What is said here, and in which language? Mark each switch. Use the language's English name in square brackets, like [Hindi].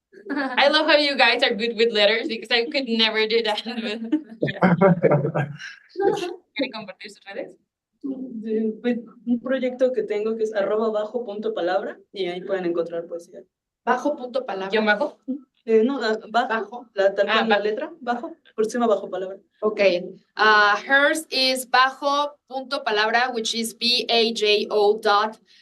[English] I love how you guys are good with letters because I could never do that. [Spanish] ¿Quieren compartir sus redes? Pues, un proyecto que tengo que es @bajo.palabra y ahí pueden encontrar poesía. Bajo.palabra. ¿Yo bajo? No, bajo. Tal cual la letra, bajo, por encima bajo palabra. [English] Okay. Hers is bajo.palabra, which is BAJO.PALABRA.